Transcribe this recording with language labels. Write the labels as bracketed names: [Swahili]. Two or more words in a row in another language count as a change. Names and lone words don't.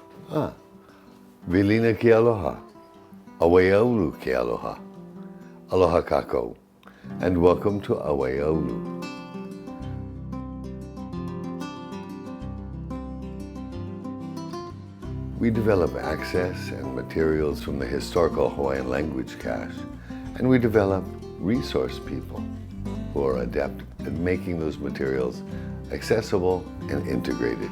[Hawaiian] Vilina ke aloha, Awaiaulu ke aloha, aloha kākou, [English] and welcome to Awaiaulu. We develop access and materials from the historical Hawaiian language cache, and we develop resource people who are adept at making those materials accessible and integrated.